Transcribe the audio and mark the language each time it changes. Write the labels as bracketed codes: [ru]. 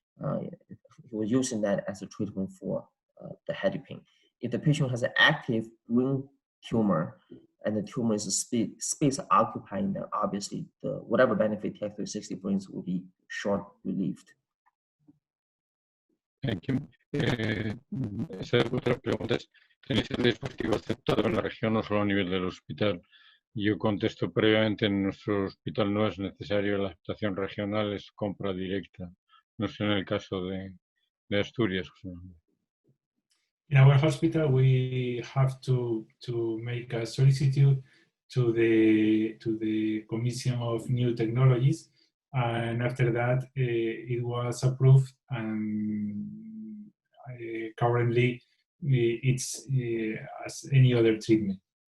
[en] He was using that as a treatment for the head pain. If the patient has an active brain tumor and the tumor is space occupying, then obviously whatever benefit TX360 brings will be short-lived. Thank you. [es] Esa otra pregunta es, ¿tenéis el dispositivo aceptado en la región o solo a nivel del hospital? Yo contesto previamente, en nuestro hospital no es necesario la aceptación regional, es compra directa. No sé en el caso de Asturias. [en] In our hospital, we have to make a solicitude to the Commission of New Technologies, and after that, it was approved, and currently it's as any other treatment.